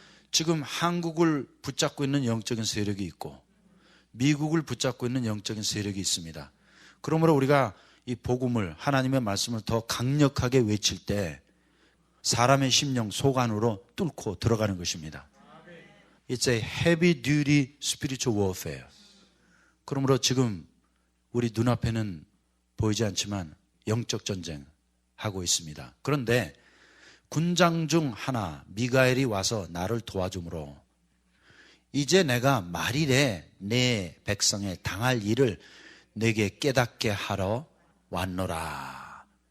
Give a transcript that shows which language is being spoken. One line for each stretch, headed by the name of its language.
Korean: 지금 한국을 붙잡고 있는 영적인 세력이 있고 미국을 붙잡고 있는 영적인 세력이 있습니다. 그러므로 우리가 이 복음을, 하나님의 말씀을 더 강력하게 외칠 때 사람의 심령 속 안으로 뚫고 들어가는 것입니다.
English: It's a heavy duty spiritual warfare.
Korean: 그러므로 지금 우리 눈앞에는 보이지 않지만 영적 전쟁 하고 있습니다. 그런데 군장 중 하나 미가엘이 와서 나를 도와주므로 이제 내가 말일에 내 백성에 당할 일을 내게 깨닫게 하러 왔노라.